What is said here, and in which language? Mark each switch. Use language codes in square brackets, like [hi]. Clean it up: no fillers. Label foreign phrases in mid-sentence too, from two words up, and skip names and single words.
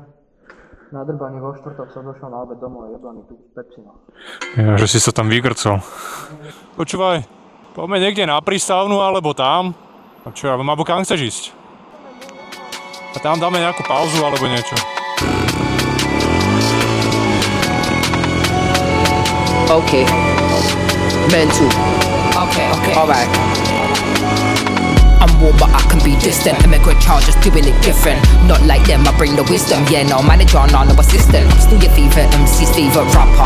[sk] Nadrbaný vo štvrtok som došiel na obed domov a jeblaný tu s Pepsinou. Ja, že si sa tam vygrcol. Počúvaj, poďme niekde na prístavnú alebo tam. A čo, alebo kam chceš ísť? A tam dáme nejakú pauzu alebo niečo. [en] Okay. Mental. Okay. Alright. I'm warm but I can be distant. Immigrant child just doing it different. Not like them, I bring the wisdom. Yeah, no manager, no assistant. I'm still your favourite MC's favourite rapper.